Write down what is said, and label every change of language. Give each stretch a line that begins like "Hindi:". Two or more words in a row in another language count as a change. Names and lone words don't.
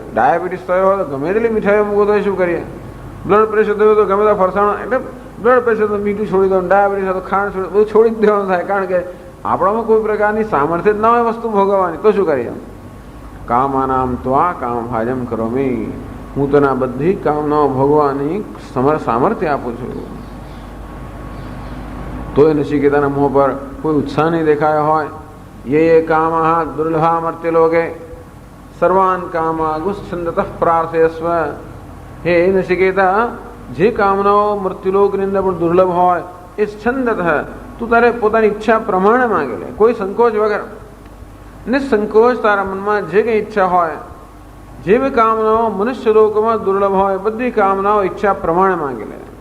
Gujarati: ડાયાબિટીસ થયો હોય તો ગમે તેટલી મીઠાઈઓ મૂકો તો શું કરીએ?
English: blood pressure
Gujarati: થયું તો ગમે તે ફરસાણ, એટલે
English: blood pressure
Gujarati: તો મીઠું છોડી દો, ડાયાબિટીસ તો ખાંડ છોડી, બધું છોડી જ દેવાનું થાય, કારણ કે આપણામાં કોઈ પ્રકારની સામર્થ્ય જ ના હોય વસ્તુ ભોગવવાની, તો શું કરીએ?
Sanskrit: कामानाम् त्वा काम भाजम् करोमि,
Gujarati: હું તને બધી કામનાઓ ભોગવાની સામર્થ્ય આપું છું. તોય નચિકેતાના મોં પર કોઈ ઉત્સાહ નહીં દેખાયો હોય.
Sanskrit: ये कामः दुर्लभा मर्त्यलोके सर्वान् कामागुच्छन्दतः प्रार्थयस्व.
Gujarati: હે નચિકેતા, જે કામનાઓ મૃત્યુલોકની અંદર પણ દુર્લભ હોય એ છંદતઃ તું તારે પોતાની ઈચ્છા પ્રમાણે માંગે લે, કોઈ સંકોચ વગર, નિસંકોચ તારા મનમાં જે કંઈ ઈચ્છા હોય, જે બી કામનાઓ મનુષ્ય લોકમાં દુર્લભ હોય બધી કામનાઓ ઈચ્છા પ્રમાણે માંગે લે.